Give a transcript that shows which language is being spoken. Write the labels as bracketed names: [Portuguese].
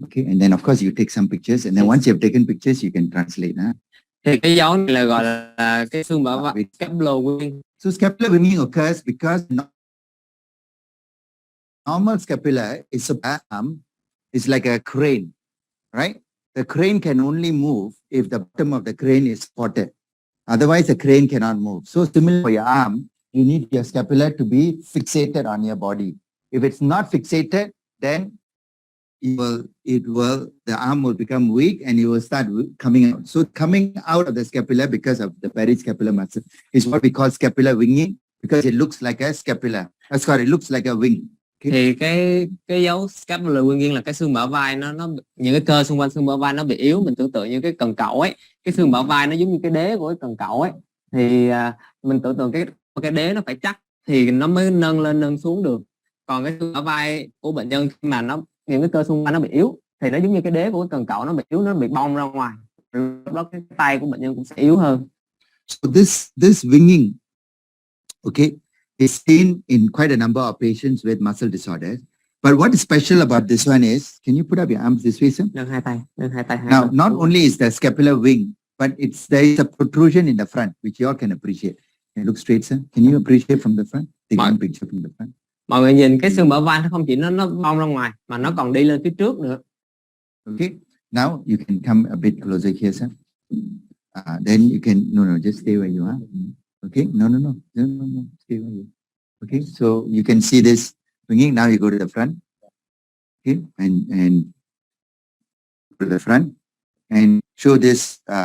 [English] Okay, and then of course you take some pictures, and then once you have taken pictures, you can translate. [Vietnamese] Thì cái dấu này là gọi là cái xương bả vai, scapular winging. [English] So scapular winging occurs because normal scapula is like a crane, right? The crane can only move if the bottom of the crane is supported. Otherwise, the crane cannot move. So similar for your arm, you need your scapula to be fixated on your body. If it's not fixated, then the arm will become weak and you will start coming out. So coming out of the scapula because of the periscapular muscle is what we call scapular winging, because it looks like a scapula. It looks like a wing. [Vietnamese] Thì cái dấu scapular nguyên nhiên là cái xương bả vai nó những cái cơ xung quanh xương bả vai nó bị yếu. Mình tưởng tượng như cái cần cẩu ấy, cái xương bả vai nó giống như cái đế của cái cần cẩu ấy, thì mình tưởng tượng cái đế nó phải chắc thì nó mới nâng lên nâng xuống được. Còn cái xương bả vai của bệnh nhân khi mà những cái cơ xung quanh nó bị yếu thì nó giống như cái đế của cái cần cẩu nó bị yếu, nó bị bong ra ngoài, lúc đó cái tay của bệnh nhân cũng sẽ yếu hơn. [English] So this winging, okay, is seen in quite a number of patients with muscle disorders. But what is special about this one is, can you put up your arms this way, sir? [Vietnamese] Nâng hai tay. [English] Now, not only is the scapular wing, but there is a protrusion in the front, which you all can appreciate. Can you look straight, sir? Can you appreciate from the front? Take one picture from the front. [Vietnamese] Mọi người nhìn cái xương bả vai nó không chỉ nó bong ra ngoài mà nó còn đi lên phía trước nữa. [English] Okay. Now you can come a bit closer here, sir. Then you can just stay where you are. Okay. No. Stay where you are. Okay. So you can see this winging. Now you go to the front. Okay. And go to the front and show this.